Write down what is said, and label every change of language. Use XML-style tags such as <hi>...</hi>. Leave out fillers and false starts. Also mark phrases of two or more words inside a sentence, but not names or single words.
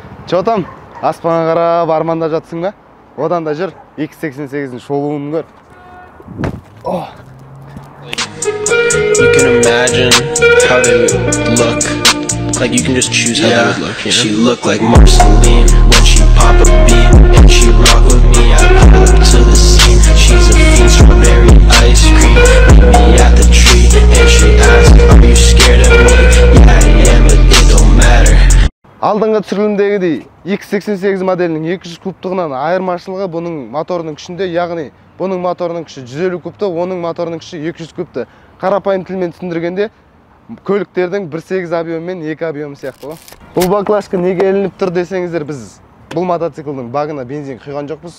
<kk>Чотам, аспанға қарап арманда жатсың ба? Одан да жүр, 288-дің шолуын көр.</kk> <en>You can imagine how they would look. Like you can just choose how they would look, you know? She looked like Marceline when she pop a bean. And she rock with me, I pull up to the scene. She's a fiend, strawberry ice cream. Meet me at the tree, and she asks, are you scared of me? Yeah, I am, but it don't matter.</en> <kk>Алдыңғы түсірілімдегідей X88 моделінің 200 кубтығынан айырмашылығы бұның моторының күшінде, яғни бұның моторының күші 150 кубты, оның моторының күші 200 кубты. Қарапайым тілмен түсіндіргенде көліктердің 1.8 объемы мен 2 объемы сияқты. Бұл баклажка неге ілініп тұр десеңіздер, біз бұл мотоциклдің багына бензин құйған жоқпыз.</kk>